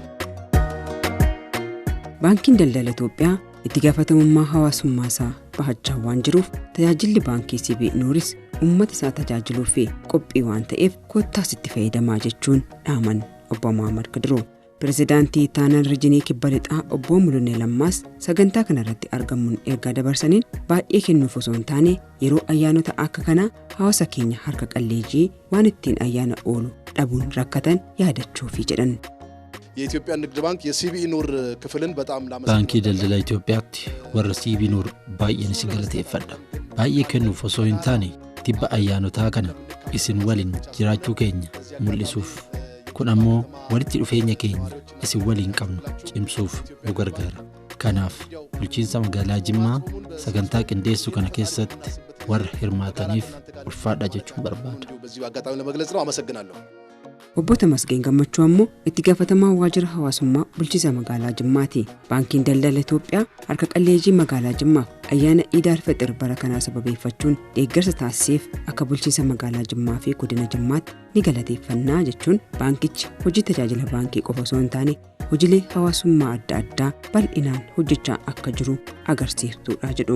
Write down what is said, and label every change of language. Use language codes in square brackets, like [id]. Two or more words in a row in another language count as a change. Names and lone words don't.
[om] Baankiin daldala Itoophiyaa itti gaafatamummaa hawaasummaa isaa bahachaa waan jiruuf tajaajilli baankii CBE Nuuris uummata isaa tajaajiluu fi qophii waan ta'eef kottaas itti fayyadamaa jechuun dhaaman obbo Muhammad Kadiroo. Pirezidaantii Taanaan Rijinii Kibba Lixaa obbo Mulunee Lammaas sagantaa kana irratti argamuun ergaa dabarsaniin baay'ee kennuuf osoo hin taane yeroo ayyaanota akka kanaa hawaasa keenya harka qalleeyyii waan ittiin ayyaana oolu dhabuun rakkatan yaadachuufi jedhan. [am] የኢትዮጵያ ንግድ ባንክ የሲቢኢ ኑር ክፍልን በጣም [om] Baankii daldala Itoophiyaatti warra CBE Nur baay'een isin galateeffadha. Baay'ee kennuuf osoo hin taane tibba ayyaanotaa kana isin waliin jiraachuu keenya mul'isuuf kun ammoo walitti dhufeenya keenya isin waliin qabnu cimsuuf nu gargaara. Kanaaf bulchiinsa magaalaa Jimmaa sagantaa qindeessuu kana keessatti warra hirmaataniif ulfaadha jechuun barbaada. [am] በዚሁ አጋጣሚ ለመግለጽ ነው። አመሰግናለሁ። [om] Obbo Tamasgeen Gammachuu ammoo itti gaafatamaa waajjira hawaasummaa bulchiinsa magaalaa Jimmaati. Baankiin daldala Itoophiyaa harka qalleeyyii magaalaa Jimmaaf ayyaana Iid al-Fixir bara kanaa sababeeffachuun deeggarsa taasiseef akka bulchiinsa magaalaa Jimmaa fi godina Jimmaatti ni galateeffannaa jechuun baankichi hojii tajaajila baankii qofa osoo hin taane hojiilee hawaasummaa adda addaa bal'inaan hojjechaa akka jiru agarsiiftudha jedhu.